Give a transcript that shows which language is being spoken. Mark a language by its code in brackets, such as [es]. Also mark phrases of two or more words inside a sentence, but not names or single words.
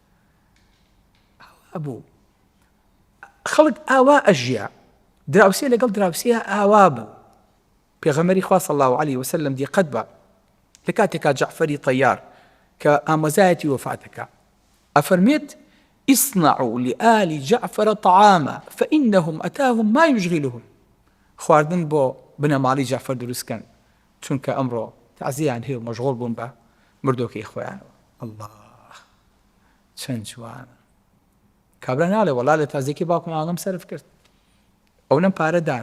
[ckb] ئەبوو خەڵک ئاوا ئەژیا دراوسێ لەگەڵ دراوسەیە ئاوا بوو. پێغەمبەری خوا [ar] صلی الله عليه وسلم [ckb] دیقەت بە لە کاتێکا جەعفەری طەیار کە ئامۆزایەتی وەفاتەکە ئەفەرمێت [ar] اصنعوا لآل جعفر طعاما فإنهم أتاهم ما يشغلهم. [ckb] خواردن بۆ بنەماڵی جعفەر دروستکەن چونکە ئەمڕۆ تەعزیەیان هەیە و مەشغوڵ بوون بە مردۆکەی خۆیانەوە. الله چەند جوانە. کابرا ناڵێ وەڵا لە تازیەکی باوکم ئاڵم سەرف کرد ئەونەم پارەدان.